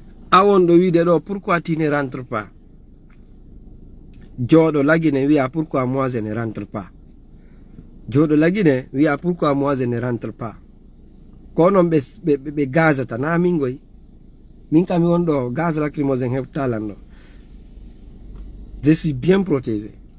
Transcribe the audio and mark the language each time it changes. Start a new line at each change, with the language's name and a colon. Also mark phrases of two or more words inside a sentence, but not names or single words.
Fula: A won ɗo wiide ɗo,
French: pourquoi tu ne rentres pas?
Fula: Jooɗo lagine wiya,
French: pourquoi moi je ne rentre pas?
Fula: Jooɗo lagine wiya,
French: pourquoi moi je ne rentre pas?
Fula: Ko onon ɓe, ɓe, ɓe, ɓe gazata, na min goy. Min kam mi won ɗo,
French: gaz lacrymogène
Fula: heɓtalan ɗo.
French: Je suis bien protégé.